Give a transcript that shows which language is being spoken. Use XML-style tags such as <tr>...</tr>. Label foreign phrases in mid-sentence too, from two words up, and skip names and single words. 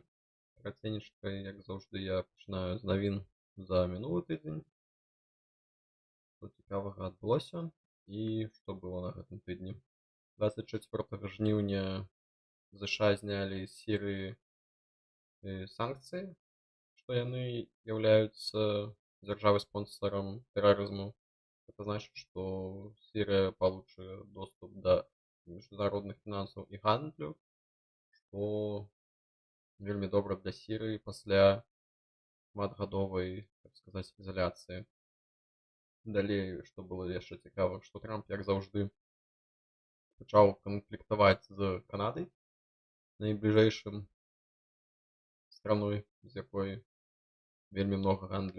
<be>Караценечка, як заўжды, я пачынаю з навін за мінулы тыдзень, што цікавага адбылося і што было на гэтым тыдні. 24 жніўня ЗША знялі з Сірыі санкцыі, што яны з'яўляюцца дзяржавай-спонсарам тэрарызму.</be> <ru>Это значит, что Сирия получит доступ до международных финансов и гандлю, что</ru> <be>вельмі добра для Сирии пасля шматгадовай,</be> <ru>так сказать, изоляции.</ru> <be>Далей, што было яшчэ цікава, што Трамп, як заўжды, пачаў канфліктаваць з Канадай, найбліжэйшым страной, з якой вельмі много гандлю.</be>